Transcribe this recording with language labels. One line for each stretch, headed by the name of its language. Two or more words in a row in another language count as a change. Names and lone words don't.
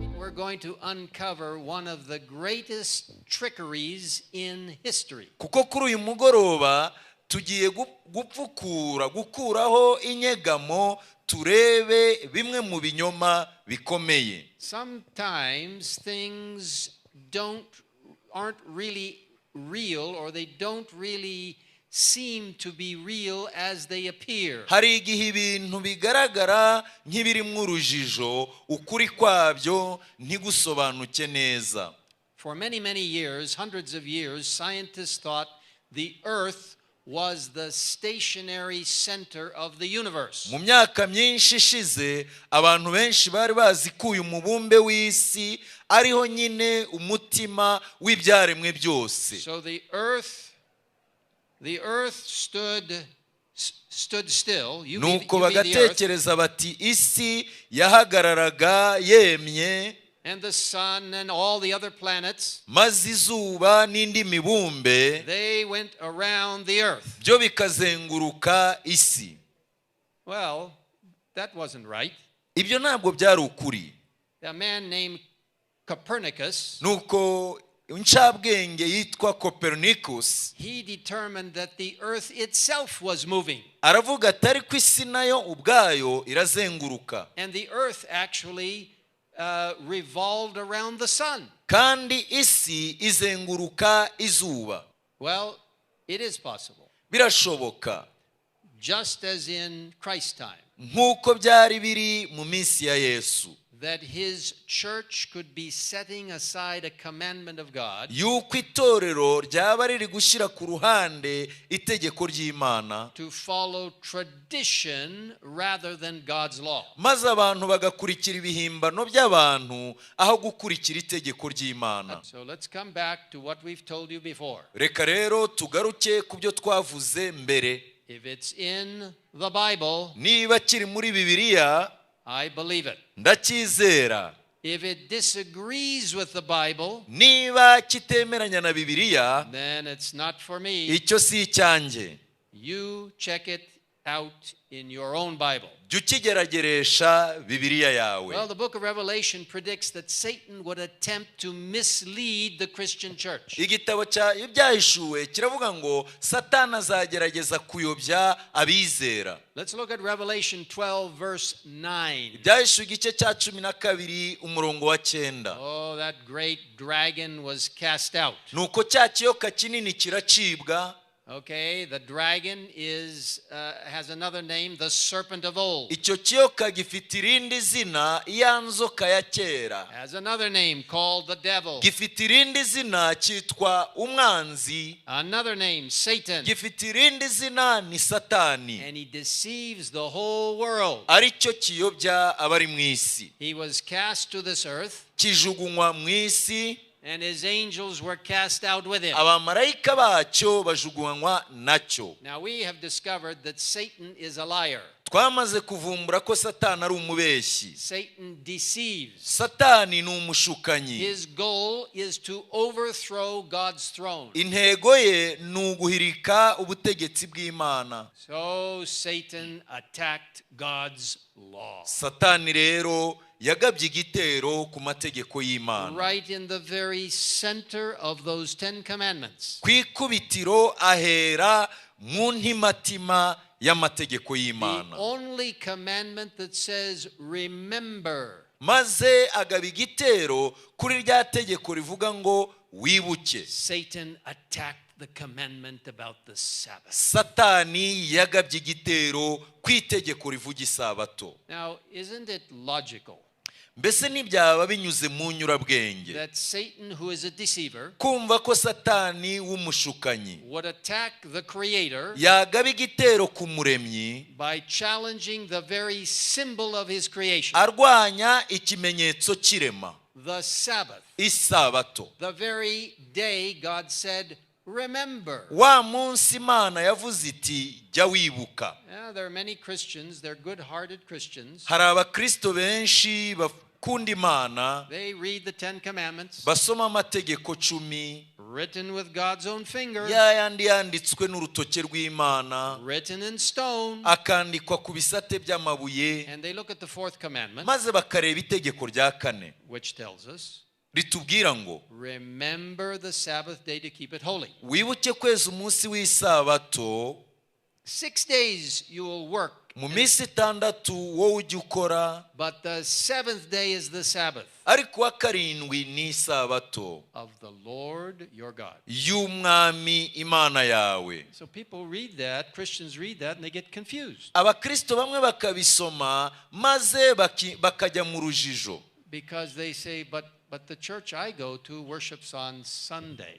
English: we're going to uncover one of the greatest trickeries in history.
Kinyarwanda: Kuko kuri uyu mugoroba tugiye gukuraho inyegamo turebe bimwe mu binyoma bikomeye.
English: Sometimes things aren't really real, or they don't really seem to be real as they appear.
Kinyarwanda: Hari igihe ibintu bigaragara nk'ibirimo urujijo, ukuri kwabyo ntigusobanuke neza.
English: For many years, hundreds of years, scientists thought the earth was the stationary center of the universe.
Kinyarwanda: Mu myaka myinshi ishize abantu benshi bari bazi ko uyu mubumbe w'isi ariho nyine umutima w'ibyaremwe byose.
English: So the earth stood still.
Kinyarwanda: Nuko bagatekereza bati isi yahagararaga yemye,
English: and the sun and all the other planets,
Kinyarwanda: maze izuba n'indi mibumbe
English: they went around the earth.
Kinyarwanda: byo bikazenguruka isi.
English: Well, that wasn't right.
Kinyarwanda: Ibyo ntabwo byari ukuri.
English: A man named Copernicus,
Kinyarwanda: nuko incabwenge yitwa Copernicus,
English: he determined that the earth itself was moving.
Kinyarwanda: Aravuga atari ko isi nayo ubwayo irazenguruka.
English: And the earth actually revolved around the sun.
Kinyarwanda: Kandi isi izenguruka izuba.
English: Well, it is possible.
Kinyarwanda: Birashoboka.
English: Just as in Christ's time.
Kinyarwanda: Nkuko byari biri mu minsi ya Yesu.
English: That his church could be setting aside a commandment of God.
Kinyarwanda: Yuko itorero ryaba riri gushyira ku ruhande itegeko ry'Imana.
English: To follow tradition rather than God's law.
Kinyarwanda: Maze abantu bagakurikira ibihimbano by'abantu aho gukurikira itegeko ry'Imana.
English: So let's come back to what we've told you before.
Kinyarwanda: Reka rero tugaruke ku byo twavuze mbere.
English: If it's in the Bible,
Kinyarwanda: niba kiri muri Bibiliya,
English: I believe it.
Kinyarwanda: Ndacyizera.
English: If it disagrees with the Bible,
Kinyarwanda: niba kitemeranya na Bibiliya,
English: then it's not for me.
Kinyarwanda: Icyo si icyanjye.
English: You check it out in your own Bible.
Kinyarwanda: Jya ukigerageresha Bibiliya yawe.
English: Well, the book of Revelation predicts that Satan would attempt to mislead the Christian church.
Kinyarwanda: Igitabo cy'ibyahishuwe kiravuga ngo Satani azagerageza kuyobya abizera.
English: Let's look at Revelation 12 verse 9.
Kinyarwanda: Ibyahishuwe igice cya 12 umurongo wa 9.
English: Oh, that great dragon was cast out.
Kinyarwanda: Nuko cya kiyoka kinini kiracibwa.
English: Okay, the dragon has another name, the serpent of old.
Kinyarwanda: Icyo kiyoka gifite irindi zina, ya nzoka ya kera.
English: Has another name called the devil.
Kinyarwanda: Gifite irindi zina cyitwa umwanzi.
English: Another name, Satan.
Kinyarwanda: Gifite irindi zina ni Satani.
English: And he deceives the whole world.
Kinyarwanda: Aricyo kiyobya abari mu isi.
English: He was cast to this earth.
Kinyarwanda: Kijugunywa mu isi.
English: And his angels were cast out with him.
Kinyarwanda: Abamarayika bacyo bajugunywa nacyo.
English: Now we have discovered that Satan is a liar.
Kinyarwanda: Twamaze kuvumbura ko Satani ari umubeshyi.
English: Satan deceives.
Kinyarwanda: Satani ni umushukanyi.
English: His goal is to overthrow God's throne.
Kinyarwanda: Intego ye ni uguhirika ubutegetsi bw'Imana.
English: So Satan attacked God's law.
Kinyarwanda: Satani rero yagabye igitero ku mategeko y'Imana.
English: Right in the very center of those 10 commandments.
Kinyarwanda: Kwikubitiro ahera mu ntimatima y'amategeko y'Imana.
English: The only commandment that says remember.
Kinyarwanda: Maze agaba igitero kuri rya tegeko rivuga ngo wibuke.
English: Satan attacked the commandment about the Sabbath.
Kinyarwanda: Satani yagabye igitero ku itegeko rivuga isabato.
English: Now, isn't it logical?
Kinyarwanda: Mbese ntibyaba binyuze mu nyurabwenge
English: that Satan, who is a deceiver,
Kinyarwanda: kumva ko Satani w'umushukanyi
English: would attack the Creator
Kinyarwanda: yagaba igitero ku muremyi
English: by challenging the very symbol of his creation,
Kinyarwanda: arwanya ikimenyetso kirema,
English: the Sabbath,
Kinyarwanda: isabato,
English: the very day God said, remember.
Kinyarwanda: Wa munsi Imana yavuze iti jya wibuka.
English: There are many Christians, they're good-hearted Christians.
Kinyarwanda: Hari abakristo benshi bakunda Imana,
English: They read the 10 commandments,
Kinyarwanda: basoma amategeko 10,
English: written with God's own finger,
Kinyarwanda: yayandi yanditswe n'urutoke rw'Imana,
English: written in stone.
Kinyarwanda: akandikwa ku bisate by'amabuye.
English: And they look at the fourth commandment,
Kinyarwanda: Maze bakareba itegeko rya kane
English: which tells us,
Kinyarwanda: ritubwira ngo
English: remember the Sabbath day to keep it holy.
Kinyarwanda: wibuke kweza umunsi w'isabato,
English: 6 days you will work,
Kinyarwanda: mu minsi 6 wowe ujya ukora,
English: but the 7th day is the Sabbath
Kinyarwanda: ariko uwa karindwi ni isabato
English: of the Lord your God.
Kinyarwanda: y'umwami Imana yawe.
English: So people read that, Christians read that, and they get confused.
Kinyarwanda: Abakristo bamwe bakabisoma maze bakajya mu rujijo,
English: Because they say, but the church I go to worships on Sunday.